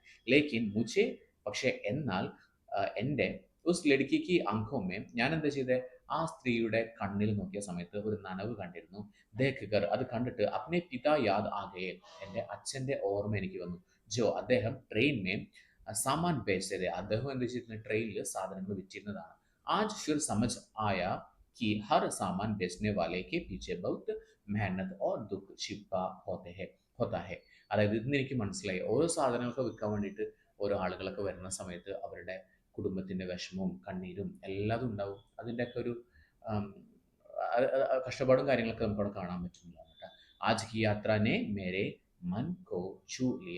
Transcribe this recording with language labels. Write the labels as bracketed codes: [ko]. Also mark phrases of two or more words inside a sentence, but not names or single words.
[hi] लेकिन मुझे, [ml] പക്ഷേ എന്നാൽ എൻ്റെ [hi] उस लड़की की आँखों में [ml] ഞാൻ എന്താ ചെയ്തേ, ആ സ്ത്രീയുടെ കണ്ണിൽ നോക്കിയ സമയത്ത് ഒരു നനവ് കണ്ടിരുന്നു. ദേഖ് അത് കണ്ടിട്ട് [hi] अपने पिता याद आए, [ml] എൻ്റെ അച്ഛൻ്റെ ഓർമ്മ എനിക്ക് വന്നു. ജോ അദ്ദേഹം [hi] ट्रेन में सामान [ml] ബേച്ചത്, അദ്ദേഹം എന്ത് ചെയ്തിരുന്നത്, ട്രെയിനിൽ സാധനങ്ങൾ വിറ്റിരുന്നതാണ്. [hi] आज फिर समझ आया कि हर सामान बेचने वाले के पीछे बहुत मेहनत और दुख छिपा होता है. [ml] അതായത് ഇന്ന് എനിക്ക് മനസ്സിലായി, ഓരോ സാധനങ്ങളൊക്കെ വിൽക്കാൻ വേണ്ടിയിട്ട് ഓരോ ആളുകളൊക്കെ വരുന്ന സമയത്ത് അവരുടെ കുടുംബത്തിൻ്റെ വിഷമവും കണ്ണീരും എല്ലാതും ഉണ്ടാവും. അതിൻ്റെയൊക്കെ ഒരു ആം, കഷ്ടപ്പാടും കാര്യങ്ങളൊക്കെ നമുക്കവിടെ കാണാൻ പറ്റുന്നതാണ് കേട്ടോ. [hi] आज की यात्रा ने मेरे मन को छू लिया.